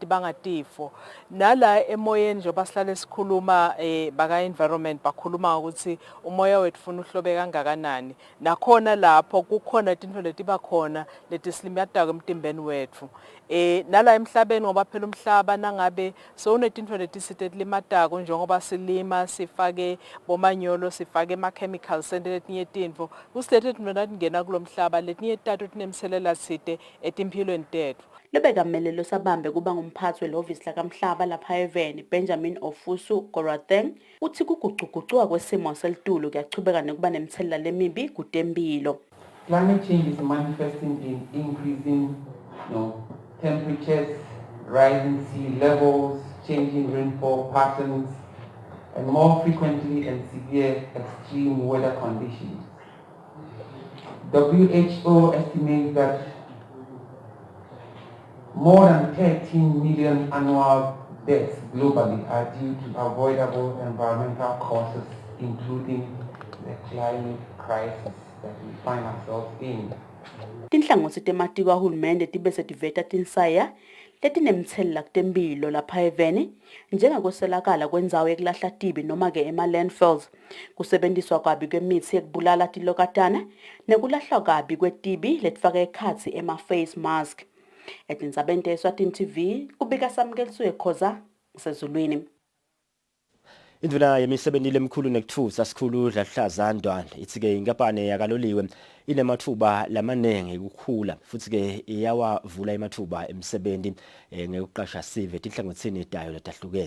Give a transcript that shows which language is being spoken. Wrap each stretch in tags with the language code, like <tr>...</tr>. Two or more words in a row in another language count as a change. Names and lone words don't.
<ss>bangatifo nala emoyeni njengoba sihlale sikhuluma baka environment bakhuluma ukuthi umoya wethu ufuna uhlobe kangakanani nakhona lapho kukhona tintfo letiba khona letisilimitatako emtimbeni wethu nala emhlabeni ngoba phela umhlaba nangabe sowunetintfo letisilimatako njengoba silima sifake bomanyolo sifake ama-chemicals sente letinye tintfo kusilete tintfo natingena kulomhlaba letinye tato tinemthelela site etimpilweni tethu Lebeka mmelelo sabambe kuba ngumphathi welovisi lakamhlaba lapha eVeni Benjamin Ofusu Goratheng uthi kuguquguquka kwesimo selitulu kuyachubeka nekuba nemthelela lemibi kutempilo.</ss> <en>Climate change is manifesting in increasing temperatures, rising sea levels, changing rainfall patterns, and more frequently and severe extreme weather conditions. WHO estimates that more than 13 million annual deaths globally are due to avoidable environmental causes, including the climate crisis that we find ourselves in.</en> <ss>Tinhlangothi tematiko ahulumende tibe setiveta tinsaya letinemthelela kutempilo lapha eVeni njengakuselakala kwendzawo yekulahla tibi noma ke ema-landfills kusebenziswa kabi kwemithi yekubulala tilokatana nekulahlwa kabi kwetibi letifaka ekhatsi ema-face mask. Etindzabeni te-Eswatini TV kubika Samkeliswe Khoza sezulwini. Induna yemisebenzi lemkhulu nekuthusa sikhulu lahlaza Ndwana ithi ke inkampani yakaloliwe inemathuba lamanenge ukukhula futhi ke iyawavula emathuba emsebenzi ngekuqasha sive tinhlangothini dayo letahlukene.</ss>